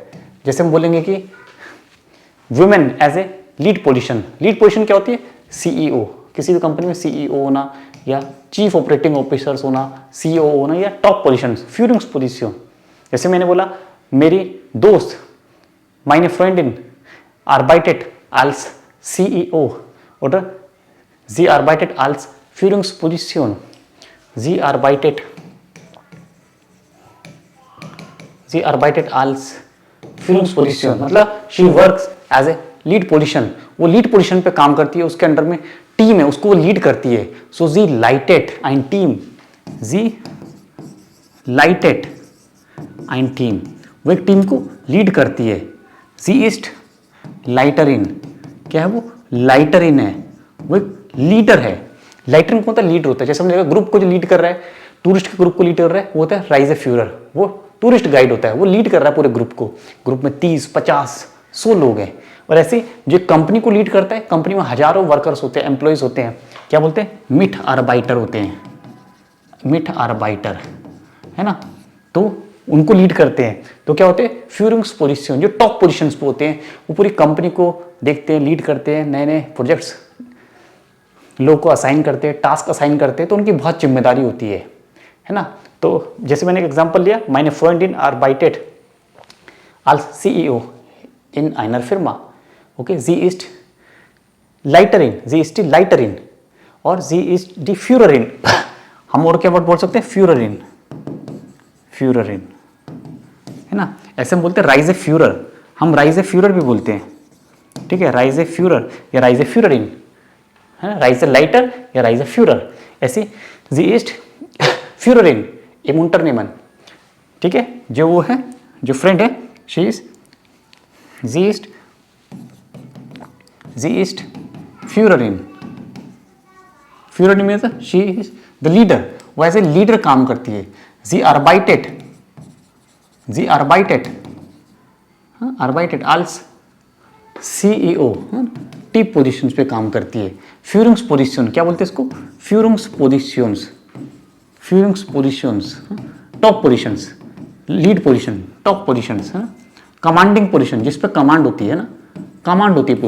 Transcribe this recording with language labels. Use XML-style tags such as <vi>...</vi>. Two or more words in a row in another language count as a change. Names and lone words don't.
<hi>जैसे हम बोलेंगे कि</hi> <en>women as a lead position. lead position</en> <hi>क्या होती है? सीईओ, किसी भी कंपनी में सीईओ होना या</hi> <en>chief operating officers</en> <hi>होना, सीईओ होना या</hi> <en>top position,</en> <hi>फ्यूरिंग्सपोजिशन। जैसे मैंने बोला मेरी दोस्त,</hi> <de>Meine Freundin arbeitet als CEO oder sie arbeitet als Führungsposition, sie arbeitet als Führungsposition मतलब</de> <en>she works as a lead position।</en> <hi>वो</hi> <en>lead position</en> <hi>पे काम करती है, उसके अंडर में टीम है, उसको वो लीड करती है।</hi> <de>so sie leitet ein Team,</de> <hi>वो एक टीम को लीड करती है।</hi> <de>sie ist Leiterin,</de> <hi>क्या है वो? लाइटरिन है, वो एक लीडर है। लाइटरिन कौन होता है? लीडर होता है। जैसे हमने देखा ग्रुप को जो लीड कर रहा है, टूरिस्ट के ग्रुप को लीड कर रहा है, वो होता है राइज़ेफ्यूरर। वो</hi> <en>tourist guide</en> <hi>होता है, वो लीड कर रहा है पूरे ग्रुप को। ग्रुप में 30, 50, 100 लोग हैं। और ऐसे जो कंपनी को लीड करता है, कंपनी में हजारों वर्कर्स होते हैं, एम्प्लॉयज होते हैं, क्या बोलते हैं? मिट आर्बाइटर होते हैं, मिट आर्बाइटर, है ना, तो उनको लीड करते हैं। तो क्या होते हैं? फ्यूरिंग्सपोजिशन, जो</hi> <en>top positions</en> <hi>पे होते हैं, वो पूरी कंपनी को देखते हैं, लीड करते हैं, नए नए प्रोजेक्ट्स लोग को असाइन करते हैं,</hi> <en>task assign</en> <hi>करते हैं, तो उनकी बहुत जिम्मेदारी होती है ना। तो जैसे मैंने एक एग्जांपल लिया,</hi> <de>Meine Freundin arbeitet als CEO in einer Firma. ओके, sie ist die Leiterin और sie ist die Führerin।</de> <hi>हम और क्या वर्ड बोल सकते हैं? फ्यूररिन, है ना। ऐसे हम बोलते हैं राइज़ेफ्यूरर, हम राइज़ेफ्यूरर भी बोलते हैं, ठीक है, राइज़ेफ्यूरर या राइज़ेफ्यूररिन, है ना, राइज़ेलाइटर या राइज़ेफ्यूरर।</hi> <de>ऐसे Sie ist Führerin im Unternehmen,</de> <hi>ठीक है, जो वो है, जो फ्रेंड है,</hi> <en>she</en> <de>ist Führerin</de> <en>means she is the leader, वो as a leader</en> <hi>काम करती है।</hi> <de>Sie arbeitet als CEO,</de> <hi>टी पोजिशन पे काम करती है। फ्यूरिंग्स पोजिशन क्या बोलते हैं इसको? फ्यूरिंग्स</hi> <en>top positions, lead position, top positions, commanding position</en> <hi>जिस पे कमांड होती है ना, कमांड होती है पूरी।</hi>